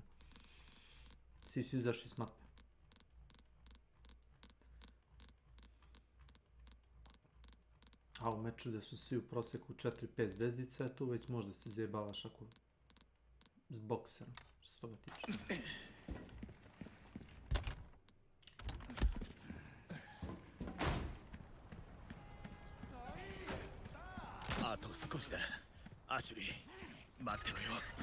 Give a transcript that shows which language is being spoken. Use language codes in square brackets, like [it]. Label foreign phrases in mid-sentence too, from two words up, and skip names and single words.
[sr] Svi su izašli s mape. A u meču gdje su svi u proseku 4-5 zvezdica, tu već možda se zajebavaš ako s bokserom, što se toga tiče. [ja] あと少しだ。アシュリー、待ってろよ。